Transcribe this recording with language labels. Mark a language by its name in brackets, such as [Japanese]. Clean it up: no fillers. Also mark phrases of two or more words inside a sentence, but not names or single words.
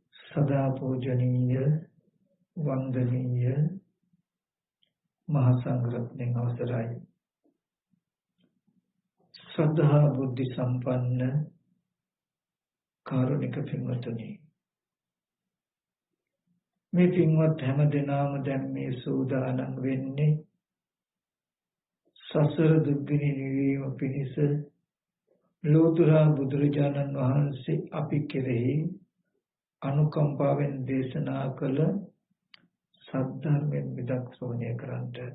[Sinhala] සදා පූජනීය වන්දනීය මහාසංඝරත්නය අවසරයි ශ්‍රද්ධා බුද්ධි සම්පන්න කාරුණික පින්වතුනි මේ පින්වත් හැම දිනම දැන් මේ සූදානම් වෙන්නේ සසර දුක්ගිනි නිවීම පිණිස ලෝතර බුදුරජාණන් වහන්සේ අපි කෙරෙහි අනුකම්පාවෙන් දේශනා කළ සද්ධර්මයෙන් විදක් ශ්‍රවණය කරන්ට.